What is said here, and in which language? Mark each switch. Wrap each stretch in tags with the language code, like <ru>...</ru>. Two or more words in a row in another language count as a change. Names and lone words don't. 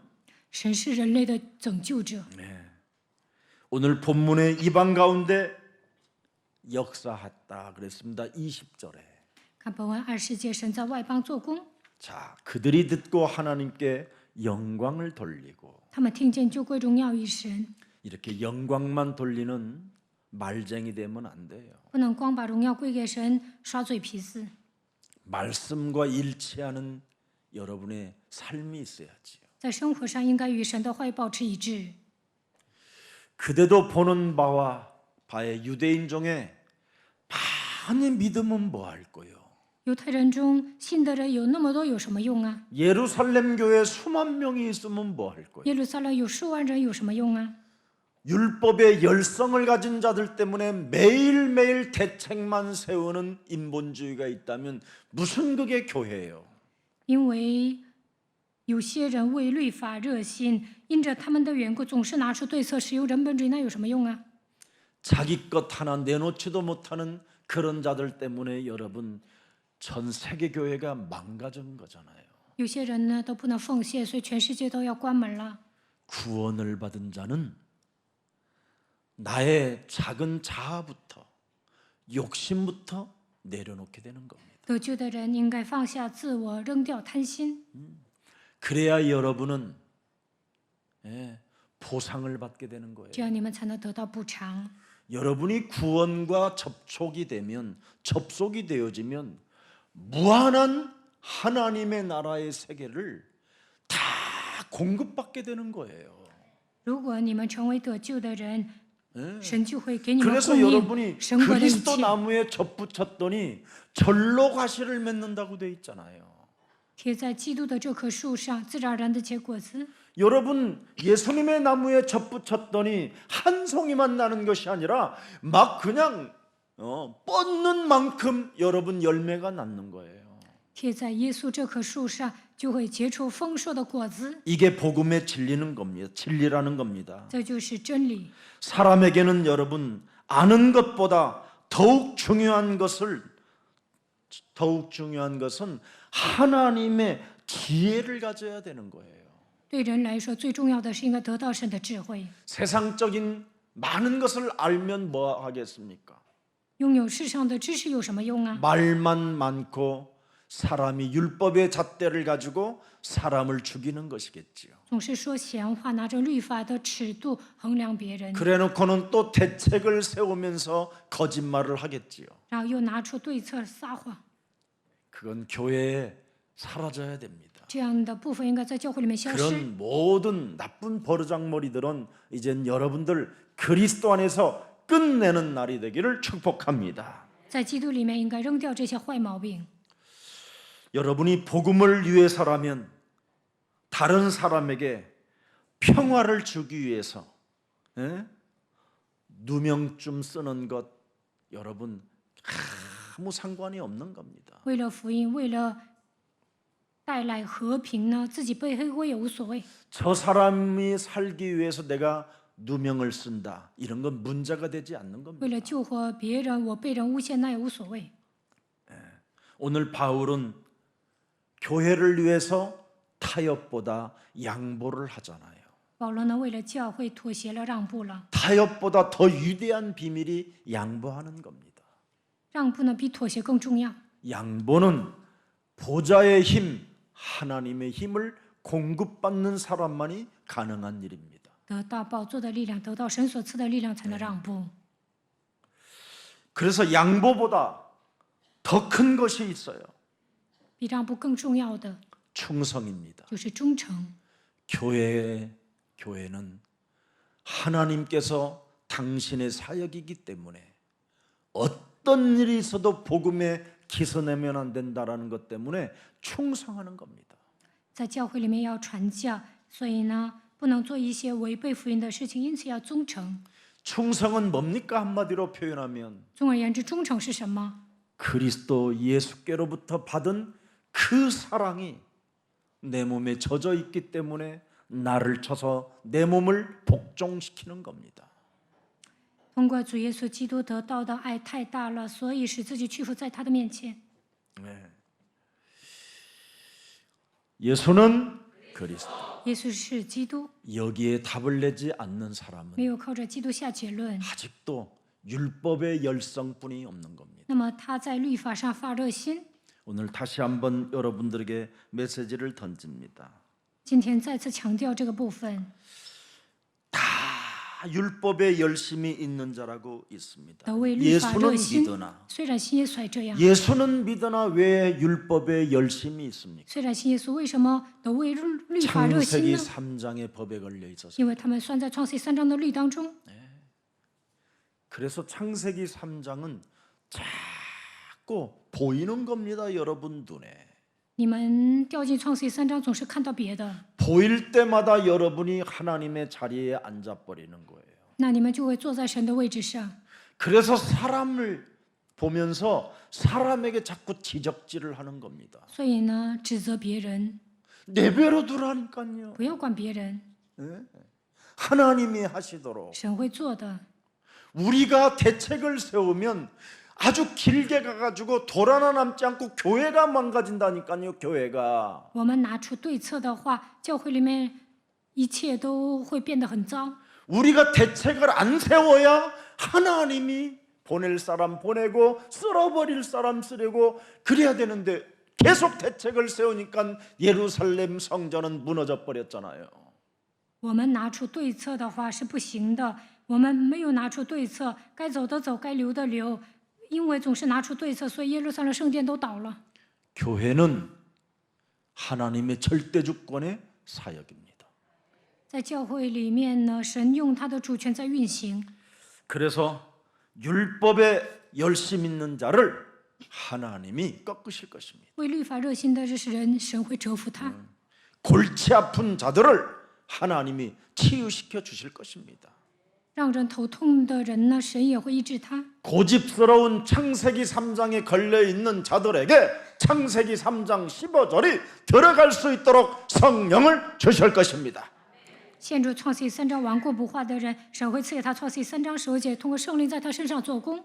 <zh>神是人类的拯救者。</zh> <ko>오늘 본문의 이방 가운데 역사했다 그랬습니다. 20절에.</ko> <zh>看本文20节，神在外邦做工，</zh> <ko>자, 그들이 듣고 하나님께 영광을 돌리고</ko> <zh>他们听见就归荣耀于神，</zh> <ko>이렇게 영광만 돌리는 말쟁이 되면 안 돼요.</ko> <zh>不能光把荣耀归给神，耍嘴皮子。</zh> <ko>말씀과 일치하는 여러분의 삶이 있어야지요.</ko> <zh>在生活上应该与神的话语保持一致。</zh> <ko>그대도 보는 바의 유대인 중에 많이 믿으면 뭐 할 거요?</ko> <zh>犹太人中信的人有那么多，有什么用啊？</zh> <ko>예루살렘 교회 수만 명이 있으면 뭐 할 거요?</ko> <zh>耶路撒冷有数万人，有什么用啊？</zh> <ko>율법의 열성을 가진 자들 때문에 매일매일 대책만 세우는 인본주의가 있다면 무슨 그게 교회예요?</ko> <zh>因为有些人为律法热心，因着他们的缘故，总是拿出对策，使用人本主义，那有什么用啊？</zh> <ko>자기 것 하나 내놓지도 못하는 그런 자들 때문에 여러분 전 세계 교회가 망가진 거잖아요.</ko> <zh>有些人呢都不能奉献，所以全世界都要关门了。</zh> <ko>구원을 받은 자는 나의 작은 자아부터 욕심부터 내려놓게 되는 겁니다.</ko> <zh>得救的人应该放下自我，扔掉贪心，</zh> <ko>그래야 여러분은 보상을 받게 되는 거예요.</ko> <zh>这样你们才能得到补偿。</zh> <ko>여러분이 구원과 접속이 되어지면 무한한 하나님의 나라의 세계를 다 공급받게 되는 거예요.</ko> <zh>如果你们成为得救的人，神就会给你们</zh> <ko>그래서</ko> <zh>供应</zh> <ko>여러분이</ko> <zh>神国的一</zh> <ko>그리스도</ko> <zh>切。</zh> <ko>나무에 접붙였더니 절로 과실을 맺는다고 돼 있잖아요.</ko> <zh>贴在基督的这棵树上，自然而然的结果子。</zh> <ko>여러분 예수님의 나무에 접붙였더니 한 송이만 나는 것이 아니라 막 그냥 뻗는 만큼 여러분 열매가 낳는 거예요.</ko> <zh>贴在耶稣这棵树上，就会结出丰硕的果子。</zh> <ko>이게 복음의 진리는 겁니다. 진리라는 겁니다.</ko> <zh>这就是真理。</zh> <ko>사람에게는 여러분 아는 것보다 더욱 중요한 것은 하나님의 지혜를 가져야 되는 거예요.</ko> <zh>对人来说，最重要的是应该得到神的智慧。</zh> <ko>세상적인 많은 것을 알면 뭐 하겠습니까?</ko> <zh>拥有世上的知识有什么用啊？</zh> <ko>말만 많고 사람이 율법의 잣대를 가지고 사람을 죽이는 것이겠지요.</ko> <zh>总是说闲话，拿着律法的尺度衡量别人，</zh> <ko>그래놓고는 또 대책을 세우면서 거짓말을 하겠지요.</ko> <zh>然后又拿出对策撒谎。</zh> <ko>그건 교회에 사라져야 됩니다.</ko> <zh>这样的部分应该在教会里面消失。</zh> <ko>그런 모든 나쁜 버르장머리들은 이젠 여러분들 그리스도 안에서 끝내는 날이 되기를 축복합니다.</ko> <zh>在基督里面应该扔掉这些坏毛病。</zh> <ko>여러분이 복음을 위해서라면 다른 사람에게 평화를 주기 위해서 누명쯤 쓰는 것 여러분 아무 상관이 없는 겁니다.</ko> <zh>为了福音，为了带来和平呢，自己背黑锅也无所谓。</zh> <ko>저 사람이 살기 위해서 내가 누명을 쓴다. 이런 건 문제가 되지 않는</ko> <zh>为</zh> <ko>겁니다.</ko> <zh>了救活别人，我被人诬陷那也无所谓。</zh> <ko>오늘 바울은 교회를 위해서 타협보다 양보를 하잖아요.</ko> <zh>保罗呢，为了教会妥协了，让步了。</zh> <ko>타협보다 더 위대한 비밀이 양보하는 겁니다.</ko> <zh>让步呢，比妥协更重要。</zh> <ko>양보는 보좌의 힘, 하나님의 힘을 공급받는 사람만이 가능한 일입니다.</ko> <zh>得到宝座的力量，得到神所赐的力量，才能让步。</zh> <ko>그래서 양보보다 더 큰 것이 있어요.</ko> <zh>比让步更重要的</zh> <ko>충성입니다.</ko> <zh>就是忠诚。</zh> <ko>교회는 하나님께서 당신의 사역이기 때문에 어떤 일이 있어도 복음에 기서내면 안 된다라는 것 때문에 충성하는 겁니다.</ko> <zh>在教会里面要传教，所以呢，不能做一些违背福音的事情，因此要忠诚。</zh> <ko>충성은 뭡니까? 한마디로 표현하면</ko> <zh>总而言之，忠诚是什么？</zh> <ko>그리스도 예수께로부터 받은 그 사랑이 내 몸에 젖어 있기 때문에 나를 쳐서 내 몸을 복종시키는 겁니다.</ko> <zh>通过主耶稣基督得到的爱太大了，所以使自己屈服在他的面前。</zh> <ko>예수는 그리스도.</ko> <zh>耶稣是基督，</zh> <ko>여기에 답을 내지 않는 사람은</ko> <zh>没有靠着基督下结论，</zh> <ko>아직도 율법의 열성뿐이 없는 겁니다.</ko> <zh>那么他在律法上发热心。</zh> <ko>오늘 다시 한번 여러분들에게 메시지를 던집니다.</ko> <zh>今天再次强调这个部分，</zh> <ko>다 율법에 열심히 있는 자라고 있습니다.</ko> <zh>都为律法热</zh> <ko>예수는</ko> <zh>心。</zh> <ko>믿으나</ko> <zh>虽然信耶稣还这样，</zh> <ko>예수는 믿으나 왜 율법에 열심히 있습니까?</ko> <zh>虽然信耶稣，为什么都为律法热心</zh> <ko>창세기</ko> <zh>呢？</zh> <ko>3장의 법에 걸려 있어서.</ko> <zh>因为他们算在创世3章的律当中。</zh> <ko>그래서 창세기 3장은 자꾸 보이는 겁니다, 여러분 눈에.</ko> <zh>你们掉进创世3章，总是看到别的，</zh> <ko>보일 때마다 여러분이 하나님의 자리에 앉아 버리는 거예요.</ko> <zh>那你们就会坐在神的位置上。</zh> <ko>그래서 사람을 보면서 사람에게 자꾸 지적질을 하는 겁니다.</ko> <zh>所以呢，指责别人，</zh> <ko>내버려 두라니까요.</ko> <zh>不要管别人，</zh> <ko>하나님이 하시도록</ko> <zh>神会做的。</zh> <ko>우리가 대책을 세우면 아주 길게 가가지고 돌 하나 남지 않고 교회가 망가진다니까요. 교회가.</ko> <zh>我们拿出对策的话，教会里面一切都会变得很糟。</zh> <ko>우리가 대책을 안 세워야 하나님이 보낼 사람 보내고 쓸어버릴 사람 쓰려고 그래야 되는데 계속 대책을 세우니까 예루살렘 성전은 무너져 버렸잖아요.</ko> <zh>我们拿出对策的话是不行的，我们没有拿出对策，该走的走，该留的留，因为总是拿出对策，所以耶路撒冷圣殿都倒了。</zh> <ko>교회는 하나님의 절대 주권의 사역입니다.</ko> <zh>在教会里面呢，神用他的主权在运行，</zh> <ko>그래서 율법에 열심 있는 자를 하나님이 꺾으실 것입니다.</ko> <zh>为律法热心的人，神会折服他。</zh> <ko>골치 아픈 자들을 하나님이 치유시켜 주실 것입니다.</ko> <zh>让人头痛的人呢，神也会医治他。</zh> <ko>고집스러운 창세기 3장에 걸려 있는 자들에게 창세기 3장 15절이 들어갈 수 있도록 성령을 주실 것입니다.</ko> <zh>陷入创世3章顽固不化的人，神会赐给他创世3章15节，通过圣灵在他身上做工。</zh>